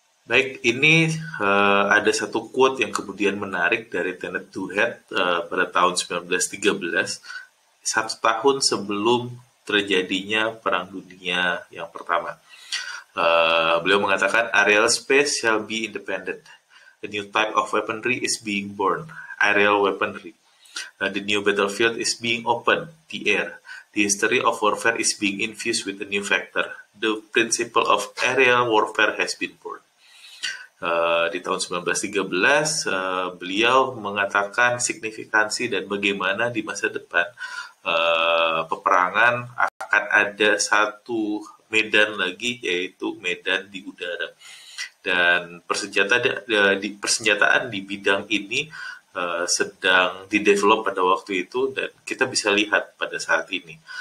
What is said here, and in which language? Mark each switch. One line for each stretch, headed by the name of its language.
Indonesian: Baik, ini ada satu quote yang kemudian menarik dari Tenet Duhet pada tahun 1913, satu tahun sebelum terjadinya Perang Dunia yang pertama. Beliau mengatakan,
English: aerial space shall be independent. A new type of weaponry is being born, aerial weaponry. The new battlefield is being opened, the air. The history of warfare is being infused with a new factor. The principle of aerial warfare has been born.
Indonesian: Di tahun 1913 beliau mengatakan signifikansi dan bagaimana di masa depan peperangan akan ada satu medan lagi, yaitu medan di udara, dan persenjataan di bidang ini sedang didevelop pada waktu itu, dan kita bisa lihat pada saat ini